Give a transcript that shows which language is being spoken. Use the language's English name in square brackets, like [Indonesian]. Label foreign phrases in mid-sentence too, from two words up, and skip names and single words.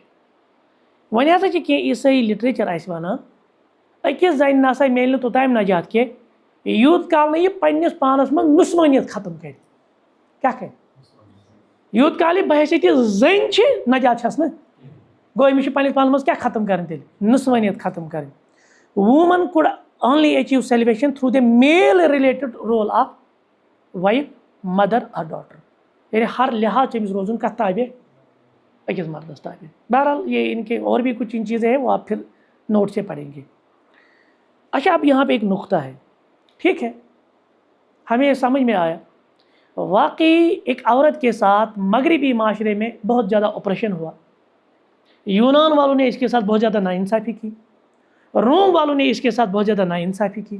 [Kashmiri] وۄنۍ ہسا چھِ کینٛہہ عیسٲئی لٹریچر اَسہِ وَنان أکِس زنہِ نسا میلہِ نہٕ توٚتام نجات کینٛہہ یوٗت کال نہٕ یہِ پنٛنِس پانس منٛز نُسوٲنیت ختم کرِ. کیٛاہ کرِ؟ یوٗت کال یہِ بحثیتہِ زٔنۍ چھِ نجات چھس نہٕ. گوٚو أمِس چھِ پنٛنِس پانس منٛز کیٛاہ ختم کرٕنۍ تیٚلہِ؟ نُسوٲنیت ختم کرٕنۍ. [English] women could only achieve salvation through the male related role of wife, mother اور daughter. [Urdu] یعنی ہر لحاظ سے [Kashmiri] روزن کت تابع، اکس مردس تابع. [Urdu] بہرحال یہ ان کے اور بھی کچھ ان چیزیں ہیں، وہ آپ پھر نوٹ سے پڑھیں گے. اچھا اب یہاں پہ ایک نقطہ ہے، ٹھیک ہے، ہمیں سمجھ میں آیا واقعی ایک عورت کے ساتھ مغربی معاشرے میں بہت زیادہ اپریشن ہوا. یونان والوں نے اس کے ساتھ بہت زیادہ ناانصافی کی، روم والوں نے اس کے ساتھ بہت زیادہ ناانصافی کی.